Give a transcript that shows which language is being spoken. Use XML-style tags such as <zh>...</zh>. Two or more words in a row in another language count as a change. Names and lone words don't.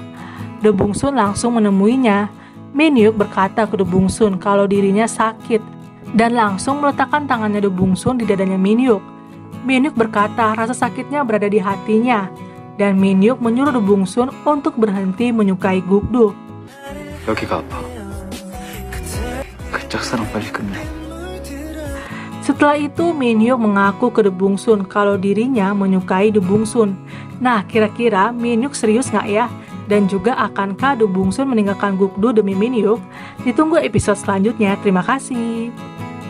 <id>Do Bung-sun langsung menemuinya. Min-hyuk berkata ke Do Bung-sun kalau dirinya sakit dan langsung meletakkan tangannya Do Bung-sun di dadanya Min-hyuk. Min-hyuk berkata rasa sakitnya berada di hatinya, dan Min-hyuk menyuruh Do Bung-sun untuk berhenti menyukai Guk-do.</id> <ko>여기가 아파. 그 짝사랑 빨리 끝내.</ko> <id>Setelah itu, Min-hyuk mengaku ke Do Bung-sun kalau dirinya menyukai Do Bung-sun. Nah, kira-kira Min-hyuk serius nggak ya? Dan juga akankah Do Bung-sun meninggalkan Guk-do demi Min-hyuk? Ditunggu episode selanjutnya. Terima kasih.</id>